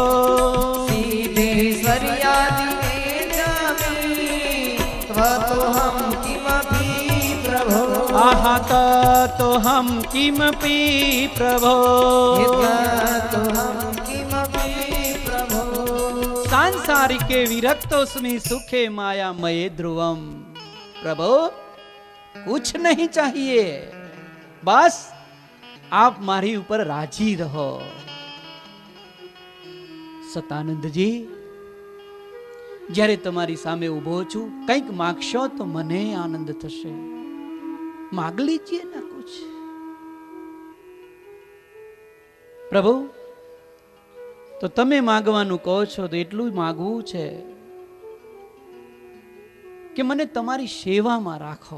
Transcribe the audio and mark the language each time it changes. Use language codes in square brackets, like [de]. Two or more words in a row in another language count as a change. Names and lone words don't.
[sa] સિદ્ધેશ્વર્યાદિ નેચ્છામિ ત્વતો હમ કિમપી પ્રભો. આહા તતો હમ કિમપી પ્રભો. ત્વતો હમ કિમપી પ્રભો. सांसारिके विरक्तोस्मि सुखे माया मये ध्रुवम. [hi] प्रभु, कुछ नहीं चाहिए, बस आप मारी ऊपर राजी रहो. [gu] સતાનંદજી, જ્યારે તમારી સામે ઊભો છું, કંઈક માગશો તો મને આનંદ થશે. [hi] माँग लीजिए ना कुछ. [gu] પ્રભુ, તો તમે માગવાનું કહો છો તો એટલું જ માગવું છે કે મને તમારી સેવામાં રાખો.